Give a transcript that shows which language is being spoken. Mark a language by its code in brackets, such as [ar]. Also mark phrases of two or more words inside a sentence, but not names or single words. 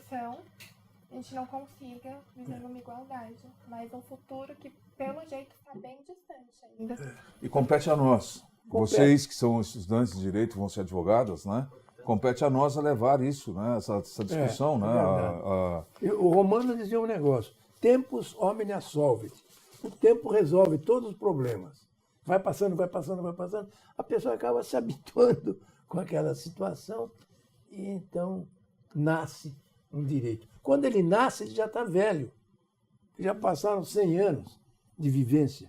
[pt] a gente não consiga viver numa igualdade. Mas um futuro que, pelo jeito, está bem distante ainda. E compete a nós. Vocês que são estudantes de direito, vão ser advogadas, né? Compete a nós a levar isso, né? Essa discussão, né? O Romano dizia um negócio: [la] tempus omnia solvit. [pt] O tempo resolve todos os problemas. Vai passando, a pessoa acaba se habituando com aquela situação e então nasce um direito. Quando ele nasce, ele já está velho. Já passaram 100 anos de vivência.